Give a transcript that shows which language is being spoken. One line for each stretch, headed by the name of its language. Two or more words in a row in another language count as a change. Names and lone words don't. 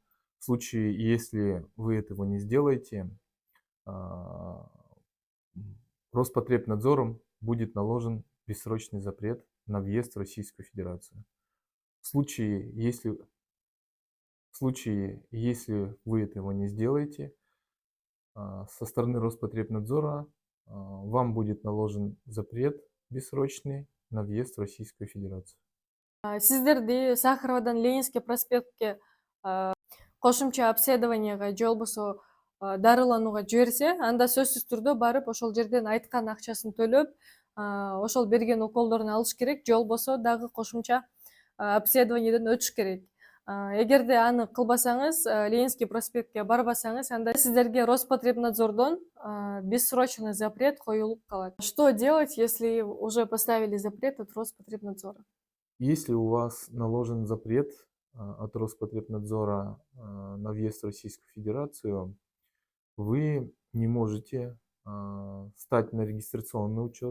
Russian: В случае, если вы этого не сделаете, Роспотребнадзором будет наложен бессрочный запрет на въезд в Российскую Федерацию. В случае, если вы этого не сделаете, со стороны Роспотребнадзора вам будет наложен запрет бессрочный на въезд в Российскую Федерацию.
Kyrgyz: Сиздерди Сахаровадан Ленинский проспектке кошумча обследованияга же болбосо дарыланууга жиберсе, анда сөзсүз түрдө барып ошол жерден айткан акчасын төлөп, ошол берген уколдорун алыш керек, же болбосо дагы кошумча обследованиеден өтүш керек. Эгерде аны кылбасаңыз, Ленинский проспектке барбасаңыз, анда сиздерге Роспотребнадзордон
Russian: бессрочный запрет
Kyrgyz: коюлуп калат.
Russian: Что делать, если уже поставили запрет от Роспотребнадзора? Если у вас наложен запрет от Роспотребнадзора на въезд в Российскую Федерацию, вы не можете стать на регистрационный учет.